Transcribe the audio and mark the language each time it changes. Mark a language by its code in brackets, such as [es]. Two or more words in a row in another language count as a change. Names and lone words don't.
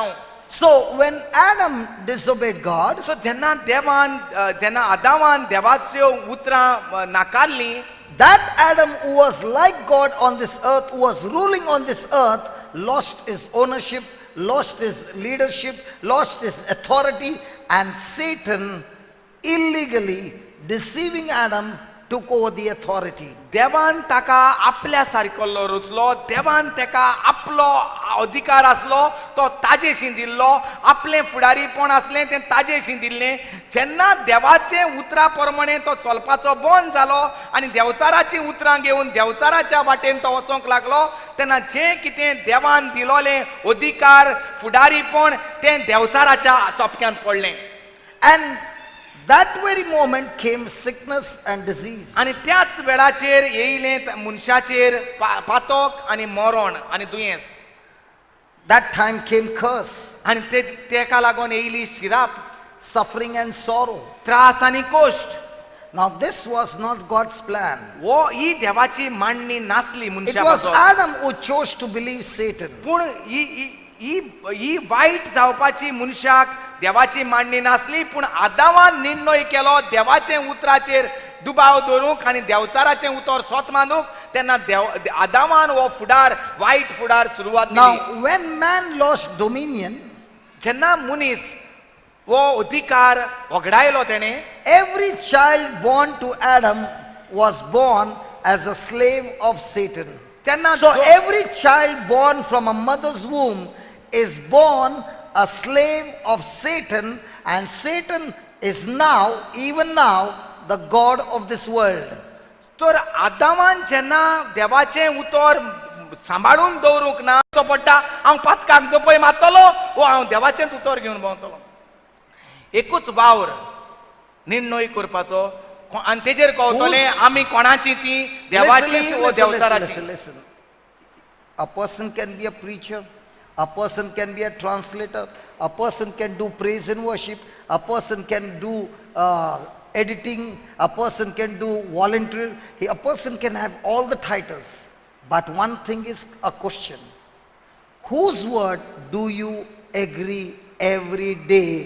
[en] So when Adam disobeyed God, [kok] सो जेन्ना आदामान देवाच्यो उतरां नाकारलीं [en] that Adam who was like God on this earth, who was ruling on this earth, lost his ownership, lost his leadership, lost his authority, and Satan illegally deceiving Adam took over the authority. [kok] देवान ताका आपल्या सारकोलो रुचलो, देवान ताका आपलो अधिकार आसलो तो ताजेशी दिल्लो, आपलें फुडारीपण आसलें तें ताजेशी दिल्लें. जेन्ना देवाचे उतरा प्रमाणे तो चलपाचो बंद जालो आनी देवचाराची उतरां घेवन देवचाराच्या वाटेन तो वचोंक लागलो तेन्ना जें कितें देवान दिलोलें अधिकार फुडारीपण तें देवचाराच्या चपक्यांत पडलें. [en] And that very moment came sickness and disease. [kok] आनी त्याच वेळाचेर येयलें मनशाचेर पातक आनी मरण आनी दुयेंस. [en] That time came curse, [kok] आनी तेका लागून येयली शिराप, [en] suffering and sorrow. [kok] त्रास आनी कोश्ट. [en] Now this was not God's plan. [kok] वो ही देवाची मांडणी नासली [en] It [kok] मनशा [en] was [kok] पासत. [en] Adam who chose to believe Satan. [kok] पूण ही वायट जावपाची मनशाक देवाची मांडणी नासली पूण आदामान निर्णय केलो देवाचे उतराचेर दुबाव दवरूंक आनी देवचाराचें उतर सोत मानूंक तेन्ना आदामान हो फुडार वायट फुडार सुरवात केली. [en] Now when man lost dominion, [kok] जेन्ना मनीस हो अधिकार वगडायलो तेणें [en] every child born to Adam was born as a slave of Satan. [kok] तेन्ना [en] So every child born from a mother's womb is born a slave of Satan, and Satan is now, even now, the God of this world. [kok] तर आदामान जेन्ना देवाचें उतर सांबाळून दवरूंक ना पडटा हांव पाचकाक जपय मारतलो वो हांव देवाचेंच उतर घेवन भोंवतलो. एकूच वावर निर्णय करपाचो आनी तेजेर कळटलें आमी कोणाची ती देवाची वो देवचाराची. [en] Listen. A person can be a preacher, a person can be a translator, a person can do praise and worship, a person can do editing, a person can do volunteer, a person can have all the titles. But one thing is a question: whose word do you agree every day?